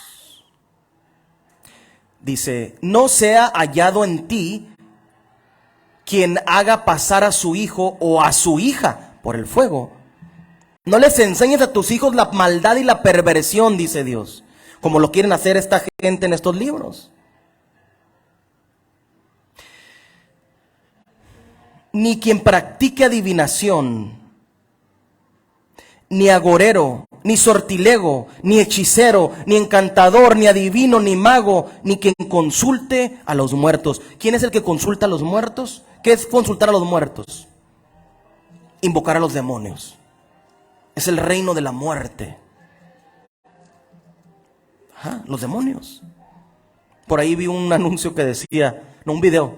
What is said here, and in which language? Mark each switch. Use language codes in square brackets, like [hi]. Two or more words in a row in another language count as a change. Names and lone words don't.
[es] Dice: no sea hallado en ti quien haga pasar a su hijo o a su hija por el fuego. No les enseñes a tus hijos la maldad y la perversión, dice Dios, como lo quieren hacer esta gente en estos libros. Ni quien practique adivinación, ni agorero, ni sortilego, ni hechicero, ni encantador, ni adivino, ni mago, ni quien consulte a los muertos. ¿Quién es el que consulta a los muertos? ¿Qué es consultar a los muertos? Invocar a los demonios. Es el reino de la muerte. Ajá, los demonios. Por ahí vi un anuncio que decía, no, un video.